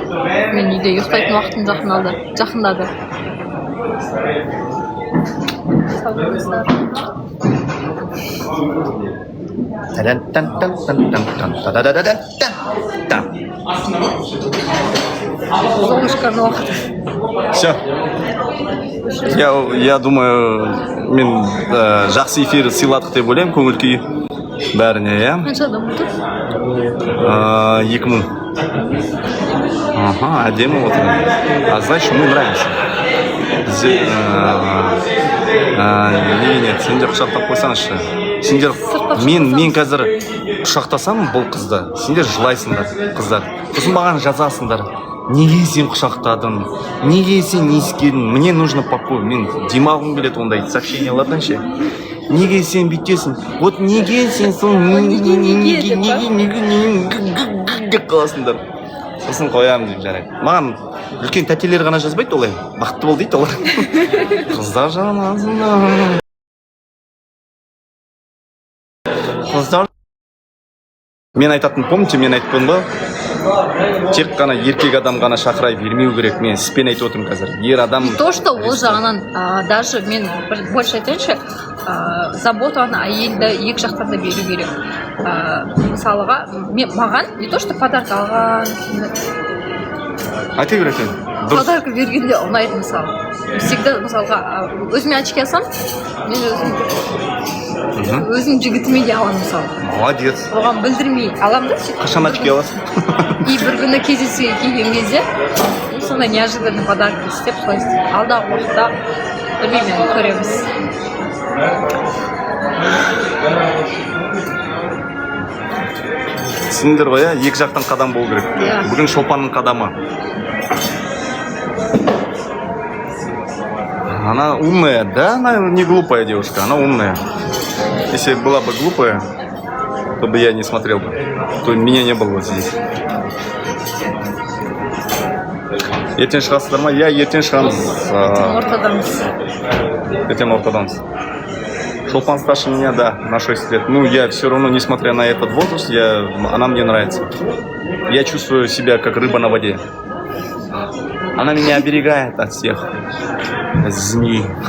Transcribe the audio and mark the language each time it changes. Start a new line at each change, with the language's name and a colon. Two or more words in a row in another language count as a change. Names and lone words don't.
Kazakh: Мен үйде ұйықтайтын уақытым жақындады. Сау болыңыздар. Золушканың уақыты.
Russian: Все. Я думаю,
Kazakh: мен жақсы эфир сыйладық деп ойлаймын, көңіл күй бәріне, иә? Қанша адам отыр? 2000. Ага, әдемі отыр.
Russian: А знаешь, мы нравимся. Нет,
Kazakh: сендер құшақтап қойсаңызшы. Сендер, мен қазір құшақтасам бұл қызды. Сендер жылайсыңдар, қыздар. Сосын маған жазасыңдар. Неге сен құшақтадың? Неге сен иіскедің?
Russian: Мне нужно покой.
Kazakh: Мен демалғым келеді ондай сообщениялардан ше. Неге сен бүйтесің? Вот неге сен неге деп қаласыңдар. Сосын қоямын деп жарайды. Маған үлкен тәтелер ғана жазбайды олай. Бақытты бол дейді олар. Қыздар жанасыңдар. Қыздар. Мен айтатын, помните, мен айтпын ба? Тек қана еркек адам ғана шақырай бермеу керек. Мен сізбен айтып отырмын қазір. Ер адам...
Russian: То, что
Kazakh: ол жағынан, даже мен больше айтайыншы, заботаны әйелді екі жақтан да беру керек. Мысалыға, маған
Russian: не то, что подарка
Kazakh: алған... Айта бер екен. Подарка бергенде ұнайды мысалы. Всегда мысалға, өзіме очки алсам, мен өзім жігітіме де аламын мысалы. Молодец. Оған білдірмей аламын да сөйтіп. Қашан очки аласың? И бір күні кездесуге келген кезде сондай
Russian: неожиданный подарок
Kazakh: істеп солай істеймін. Алдағы уақытта білмеймін, енді көреміз. Түсіндіңдер ғой, екі жақтан қадам болу керек. Бүгін Шолпанның қадамы.
Russian: Она умная, да? Она не глупая девушка, она умная. Если была бы глупая, то бы я не смотрел бы. То меня не было вот здесь.
Kazakh: Ертең шығасыздар ма? Я ертең шығамыз. Ертең ортадамыз.
Russian: Шолпан старше меня, да, на 6 лет. Ну, я все равно, несмотря на этот возраст, она мне нравится. Я чувствую себя как рыба на воде. Она меня оберегает от всех змей.